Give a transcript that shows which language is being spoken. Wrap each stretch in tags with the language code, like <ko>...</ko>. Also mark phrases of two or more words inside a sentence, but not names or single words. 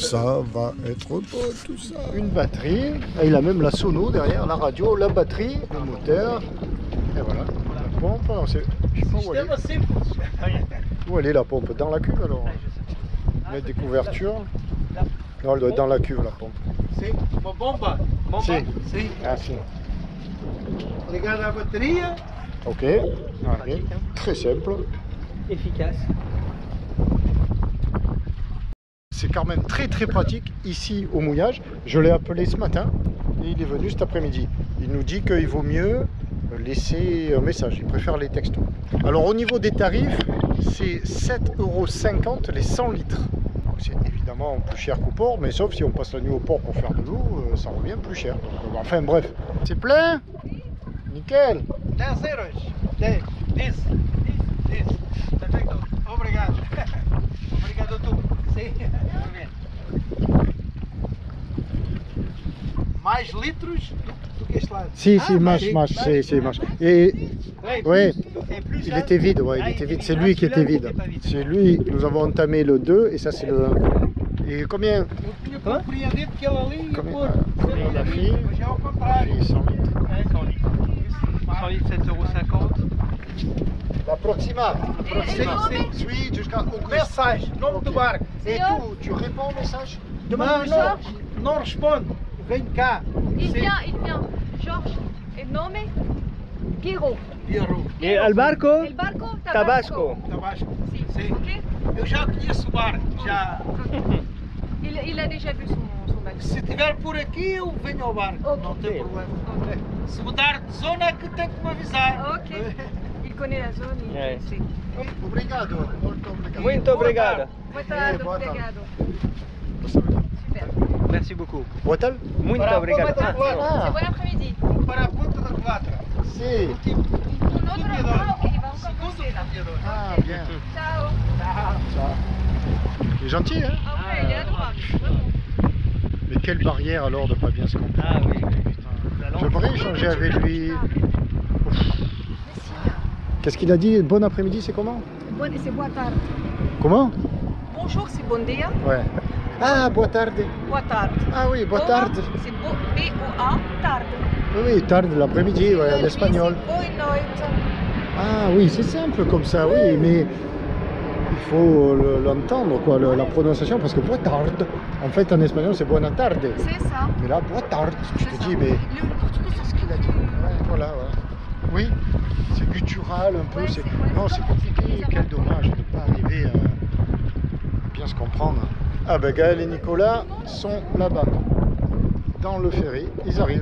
<fr>Ça va être bon tout ça. Une batterie. Et il a même la sono derrière, la radio, la batterie, le moteur. Et voilà. La pompe. Non, je sais pas où elle est. Où elle est la pompe? Dans la cuve alors? Mettre des couvertures. Non, elle doit être dans la cuve la pompe.</fr> <pt>Sim, uma bomba. Bomba? Sim. Sim. Ah si. Ligada à bateria.</pt> <fr>Ok. Allez. Très simple. Efficace. C'est quand même très pratique ici au mouillage. Je l'ai appelé ce matin et il est venu cet après-midi. Il nous dit qu'il vaut mieux laisser un message, il préfère les textos. Alors au niveau des tarifs, c'est 7,50 € les 100 litres. C'est évidemment plus cher qu'au port, mais sauf si on passe la nuit au port pour faire de l'eau, ça revient plus cher. Donc, enfin bref, c'est plein. Nickel. 10 euros. 10. 10.</fr> <pt>Perfeito. Obrigado. Obrigado a tu. Sim. Muito bem. Mais litros do que este lado. Si, Ah,</pt> <fr>marche. Et ouais,</fr> <pt>É plus</pt> <fr>il</fr> <pt>lado.</pt> <fr>était vide, ouais, il était vide. C'est lui qui était vide. C'est lui, nous avons entamé le 2 et ça c'est le 1. Et combien?</fr> <pt>Eu tinha compreendido que ele ali ia</pt> <fr>Combien,</fr> <pt>pôr.</pt> <fr>combien la fille?</fr> <pt>Mas é ao contrário.</pt> <fr>Fille 100 litres. 100 litres. 100 litres, 7,50 €. La Proxima. Suite jusqu'à</fr> <pt>Mensagem, nome do barco.</pt> <fr>Et tu réponds au message?</fr> <pt>Não, não responde. Vem cá.</pt> <fr>Il vient. Georges.</fr> <es>El nome?</es> <fr>Piero. Pierrot.</fr> <es>Et al barco? El barco? Tabasco. Tabasco. Si.</es> <pt>Sim. Ok. Eu já conheço o barco. Já.</pt> <fr>Il a déjà vu son bateau.</fr> <pt>Se estiver por aqui, eu venho ao barco. Ok. Não tem problema. Se mudar de zona é que tem que me avisar.</pt> <fr>Ok. Il connaît la zone, il Ouais. sait.</fr> <pt>Obrigado. Molto obrigado. Muito obrigado. Boa boa tarde. obrigado.</pt> <fr>Super. Merci beaucoup.</fr> <pt>Boa-tal? Muito Para a obrigado. ponta da culatra.</pt> <fr>C'est bon après-midi.</fr> <pt>Para a ponta da culatra. Si. Último.</pt> <fr>Un autre? Ah, ok, il va encore</fr> <pt>Segundo</pt> <fr>passer là.</fr> <pt>punhador.</pt> <fr>Ah, bien. Ciao. Ça. Il est gentil, hein? Ah ouais, il est adorable. Vraiment. Mais quelle barrière alors de pas bien se comprendre. Ah oui, la langue. J'aimerais échanger avec lui. Qu'est-ce qu'il a dit? Bon après-midi, c'est comment? C'est</fr> <pt>boa tarde.</pt> <fr>Comment? Bonjour, c'est</fr> <pt>bon dia.</pt> <fr>Ouais.</fr> <pt>Ah, boa tarde. Boa tarde.</pt> <fr>Ah oui,</fr> <pt>boa tarde.</pt> <fr>C'est B-O-A, tarde. Oui, tarde, l'après-midi, ouais, en espagnol.</fr> <pt>Boa noite.</pt> <fr>Ah oui, c'est simple comme ça, oui, mais il faut l'entendre, quoi, la prononciation, parce que</fr> <pt>boa tarde,</pt> <fr>en fait, en espagnol, c'est</fr> <es>buona tarde.</es> <fr>C'est ça. Mais là,</fr> <pt>boa tarde,</pt> <fr>je te dis, mais... Le portugais, c'est ce qu'il a dit. Ouais, voilà, ouais. Oui, c'est guttural un peu, Ouais, c'est... c'est- Non, c'est compliqué, quel dommage de ne pas arriver à bien se comprendre. Ah ben Gaël et Nicolas sont là-bas, dans le ferry, ils arrivent.</fr>